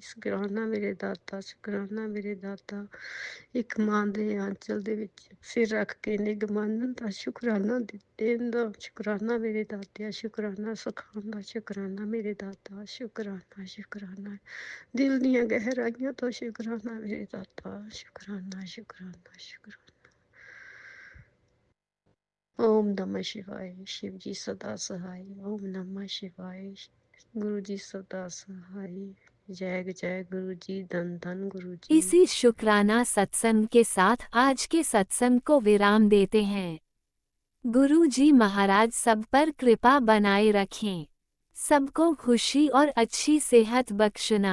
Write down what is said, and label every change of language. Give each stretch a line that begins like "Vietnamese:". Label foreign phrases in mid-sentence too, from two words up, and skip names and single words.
Punjabi: ਸ਼ੁਕਰਾਨਾ ਮੇਰੇ ਦਾਤਾ, ਸ਼ੁਕਰਾਨਾ ਮੇਰੇ ਦਾਤਾ। ਇੱਕ ਮਾਂ ਦੇ ਆਂਚਲ ਦੇ ਵਿਚ ਸਿਰ ਰੱਖ ਕੇ ਨਿੱਘ ਮਾਨਣ ਦਾ ਸ਼ੁਕਰਾਨਾ ਦੇਣ ਦਾ ਸ਼ੁਕਰਾਨਾ ਮੇਰੇ ਦਾਤੇ। ਸ਼ੁਕਰਾਨਾ ਸਿਖਾਉਣ ਦਾ ਸ਼ੁਕਰਾਨਾ ਮੇਰੇ ਦਾਤਾ, ਸ਼ੁਕਰਾਨਾ ਸ਼ੁਕਰਾਨਾ। ਦਿਲ ਦੀਆਂ ਗਹਿਰਾਈਆਂ ਤੋਂ ਸ਼ੁਕਰਾਨਾ ਮੇਰੇ ਦਾਤਾ, ਸ਼ੁਕਰਾਨਾ ਸ਼ੁਕਰਾਨਾ ਸ਼ੁਕਰਾਨਾ।
Sanskrit: ओम नमः शिवाय,
Hindi: शिव जी सदा सहाय।
Sanskrit: ओम नमः शिवाय,
Hindi: गुरु जी सदा सहाय। जय गुरु जी, धन धन गुरु जी। इसी शुक्राना सत्संग के साथ आज के सत्संग को विराम देते हैं। गुरु जी महाराज सब पर कृपा बनाए रखें, सबको खुशी और अच्छी सेहत बख्शना।